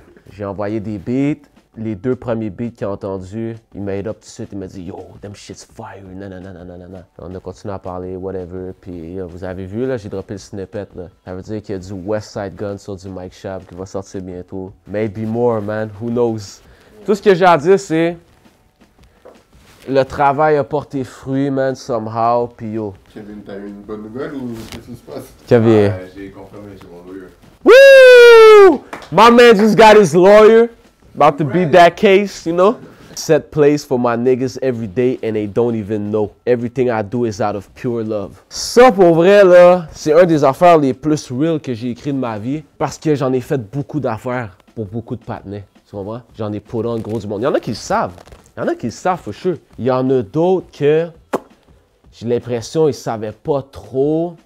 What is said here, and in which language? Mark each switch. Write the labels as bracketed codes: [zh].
[fr] J'ai envoyé des beats. Les 2 premiers beats qu'il a entendus, il m'a hit up tout de suite, il m'a dit, yo, them shit's fire, nanana. On a continué à parler, whatever, puis vous avez vu, là, j'ai droppé le snippet, là. Ça veut dire qu'il y a du Westside Gun sur du Mike Chab qui va sortir bientôt. [en] Maybe more, man, who knows. [fr] Tout ce que j'ai à dire, c'est... Le travail a porté fruit, man, somehow, puis yo. Kevin, t'as eu une bonne nouvelle ou qu'est-ce qui se passe? Kevin. J'ai confirmé chez mon lawyer. [en] Woo! My man just got his lawyer. About to beat that case, you know? Set place for my niggas every day and they don't even know. Everything I do is out of pure love. [fr] Ça, pour vrai, là, c'est un des affaires les plus real que j'ai écrit de ma vie parce que j'en ai fait beaucoup d'affaires pour beaucoup de partenaires. Tu comprends? J'en ai pour un gros du monde. Il y en a qui le savent. Il y en a qui le savent, for sure. Il y en a d'autres que j'ai l'impression qu'ils ne savaient pas trop.